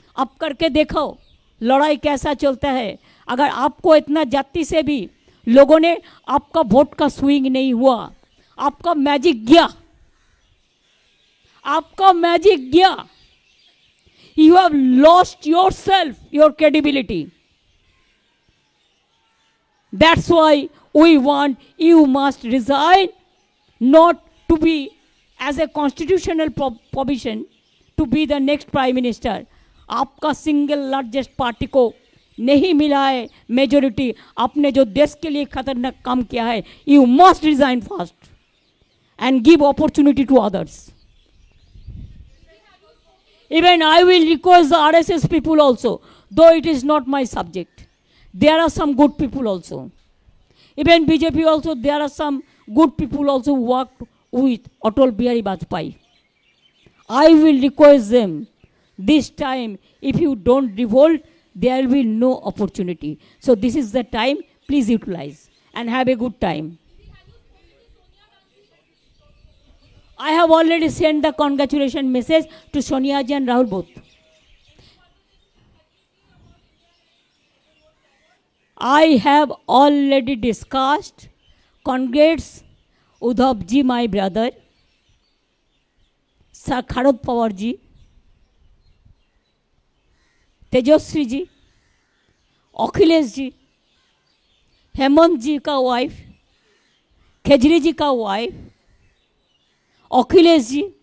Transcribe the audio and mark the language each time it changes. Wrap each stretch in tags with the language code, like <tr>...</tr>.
<hi>आप करके देखो लड़ाई कैसा चलता है। अगर आपको इतना जाति से भी लोगों ने आपका वोट का स्विंग नहीं हुआ, आपका मैजिक गया, आपका मैजिक गया,</hi> <en>You have lost yourself, your credibility. That's why we want you must resign, not to be as a constitutional provision to be the next prime minister।</en> <hi>आपका सिंगल लार्जेस्ट पार्टी को नहीं मिला है majority, आपने जो देश के लिए खतरनाक काम किया है,</hi> <en>you must resign fast and give opportunity to others। Even I will request the RSS people also, though it is not my subject, there are some good people also. Even BJP also, there are some good people also who worked with Atal Bihari Vajpayee. I will request them, this time, if you don't revolt, there will be no opportunity. So this is the time, please utilize and have a good time. I have already sent the congratulation message to Sonia ji and Rahul both. I have already discussed, congrats Udhav ji, my brother, Sharad Pawar ji, Tejaswi ji, Akhilesh ji,</en> <hi>Hemant जी का wife, khejri जी का wife,</hi> <en>Akhilesh ji,</en>